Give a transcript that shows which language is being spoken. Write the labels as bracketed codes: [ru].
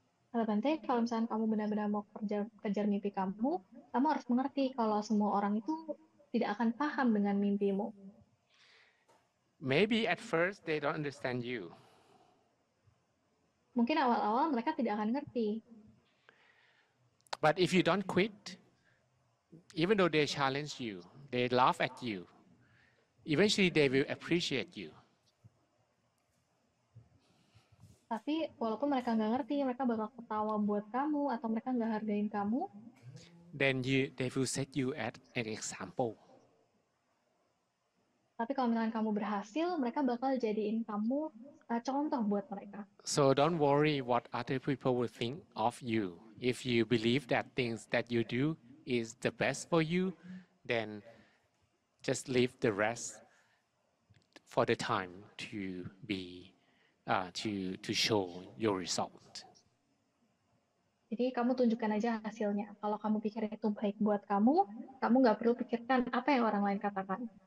[id] Kalau Bante, kalau misalnya kamu benar-benar mau kejar mimpi kamu harus mengerti kalau semua orang itu tidak akan paham dengan mimpimu. [en] Maybe at first they don't understand you. [id] Mungkin awal-awal mereka tidak akan ngerti. [en] But if you don't quit, even though they challenge you, they laugh at you, eventually they will appreciate you. [id] Tapi walaupun mereka nggak ngerti, mereka bakal ketawa buat kamu atau mereka nggak hargain kamu. [en] Then they will set you as an example. [id] Tapi kalau misalnya kamu berhasil, mereka bakal jadiin kamu contoh buat mereka. [en] So don't worry what other people will think of you. If you believe that things that you do is the best for you, then just leave the rest for the time to be to show your result. [id] Jadi kamu tunjukkan aja hasilnya. Kalau kamu pikir itu baik buat kamu nggak perlu pikirkan apa yang orang lain katakan.